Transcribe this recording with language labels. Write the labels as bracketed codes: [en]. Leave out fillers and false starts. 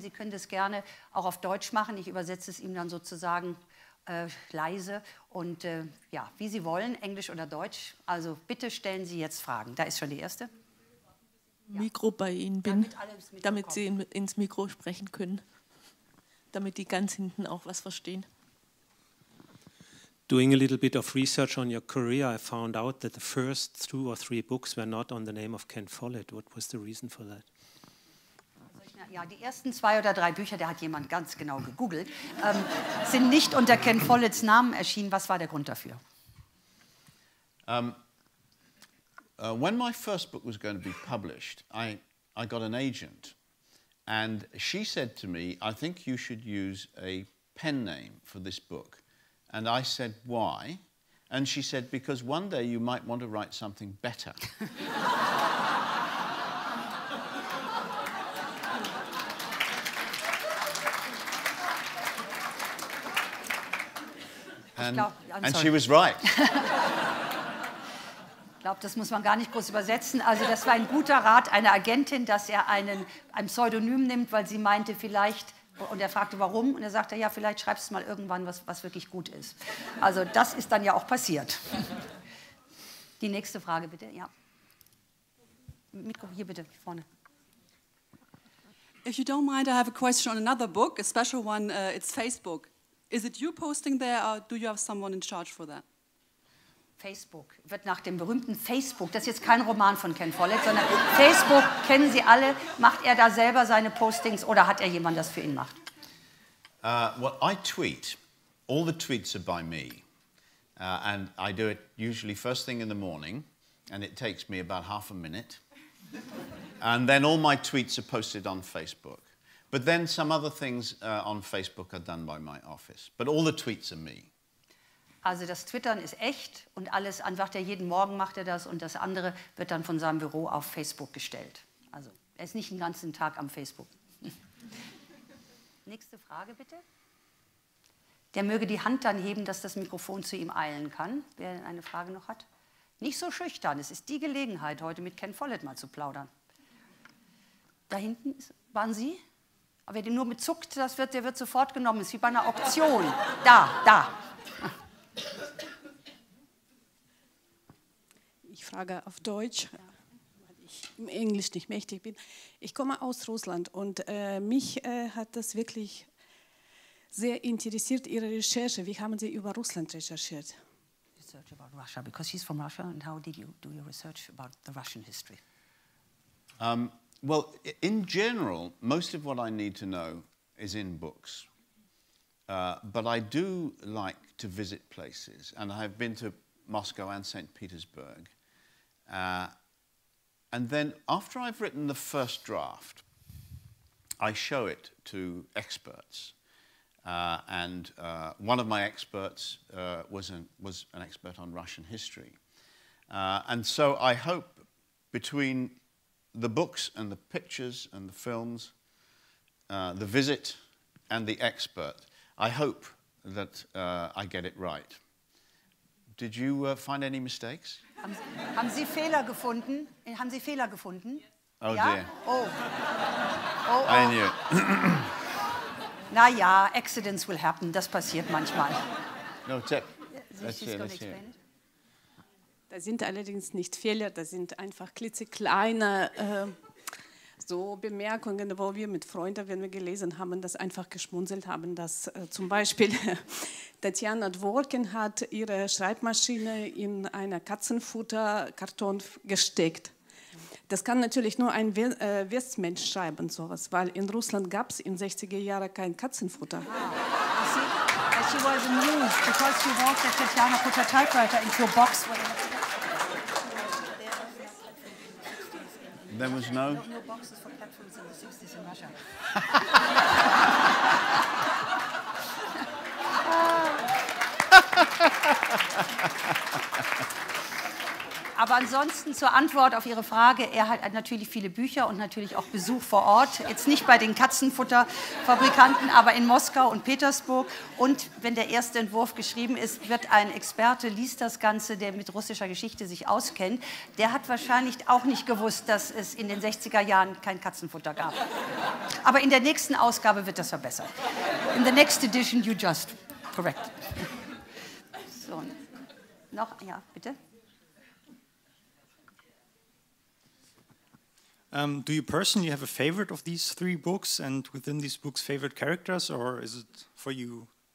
[de] Sie können das gerne auch auf Deutsch machen. Ich übersetze es ihm dann sozusagen leise und ja, wie Sie wollen, Englisch oder Deutsch. Also bitte stellen Sie jetzt Fragen. Da ist schon die erste. Mikro bei Ihnen bin, damit Sie ins Mikro sprechen können, damit die ganz hinten auch was verstehen. [en] Doing a little bit of research on your career, I found out that the first 2 or 3 books were not on the name of Ken Follett. What was the reason for that? [de] Ja, die ersten 2 oder 3 Bücher, da hat jemand ganz genau gegoogelt, sind nicht unter Ken Folletts Namen erschienen. Was war der Grund dafür? [en] When my first book was going to be published, I got an agent, and she said to me, I think you should use a pen name for this book. And I said, why? And she said, because one day you might want to write something better. And she was right. [de] Ich glaube, das muss man gar nicht groß übersetzen. Also das war ein guter Rat einer Agentin, dass er ein Pseudonym nimmt, weil sie meinte vielleicht, und er fragte warum, und er sagte, ja, vielleicht schreibst du mal irgendwann was wirklich gut ist. Also das ist dann ja auch passiert. Die nächste Frage bitte, ja. Mikro, hier bitte, vorne. [en] If you don't mind, I have a question on another book, a special one, it's Facebook. Is it you posting there, or do you have someone in charge for that? [de] Facebook wird nach dem berühmten Facebook, das ist jetzt kein Roman von Ken Follett, sondern Facebook, kennen Sie alle, macht er da selber seine Postings oder hat er jemanden, das für ihn macht? [en] Well, I tweet. All the tweets are by me. And I do it usually first thing in the morning, and it takes me about half a minute. And then all my tweets are posted on Facebook. But then some other things on Facebook are done by my office. But all the tweets are me. [de] Also das Twittern ist echt und alles einfach, jeden Morgen macht er das und das andere wird dann von seinem Büro auf Facebook gestellt. Also er ist nicht den ganzen Tag am Facebook. Nächste Frage bitte. Der möge die Hand dann heben, dass das Mikrofon zu ihm eilen kann, wer eine Frage noch hat. Nicht so schüchtern, es ist die Gelegenheit, heute mit Ken Follett mal zu plaudern. Da hinten waren Sie? Aber wer den nur mitzuckt, der wird sofort genommen, ist wie bei einer Auktion. Da. Ich frage auf Deutsch, weil ich im Englisch nicht mächtig bin. Ich komme aus Russland und mich hat das wirklich sehr interessiert, Ihre Recherche. Wie haben Sie über Russland recherchiert? [en] Research about Russia, because he's from Russia, and how did you do your research about the Russian history? Well, in general, most of what I need to know is in books. But I do like to visit places, and I've been to Moscow and St. Petersburg. And then after I've written the first draft, I show it to experts. And one of my experts was an expert on Russian history. And so I hope between the books and the pictures and the films, the visit and the expert, I hope that I get it right. Did you find any mistakes? [de] Haben Sie Fehler gefunden? Haben Sie Fehler gefunden? Oh ja? [en] dear. Oh. Oh, I oh. knew. [de] Naja, [en] accidents will happen, [de] das passiert manchmal. [en] No, tip. Let's hear. [de] Das sind allerdings nicht Fehler, das sind einfach klitzekleine so Bemerkungen, wo wir mit Freunden, wenn wir gelesen haben, das einfach geschmunzelt haben, dass zum Beispiel Tatjana Dworkin hat ihre Schreibmaschine in einer Katzenfutterkarton gesteckt. Das kann natürlich nur ein Westmensch schreiben, sowas, weil in Russland gab es in den 60er Jahren kein Katzenfutter. [en] She was amused because she wrote that Tatjana put her typewriter into a box. There was no boxes for cat foods in the 60s in Russia. [de] Aber ansonsten zur Antwort auf Ihre Frage, er hat natürlich viele Bücher und natürlich auch Besuch vor Ort. Jetzt nicht bei den Katzenfutterfabrikanten, aber in Moskau und Petersburg. Und wenn der erste Entwurf geschrieben ist, wird ein Experte, liest das Ganze, der mit russischer Geschichte sich auskennt. Der hat wahrscheinlich auch nicht gewusst, dass es in den 60er Jahren kein Katzenfutter gab. Aber in der nächsten Ausgabe wird das verbessert. [en] In the next edition you just correct. [de] So, noch, ja, bitte. [en] Do you personally have a favorite of these 3 books, and within these books, favorite characters, or is it for you?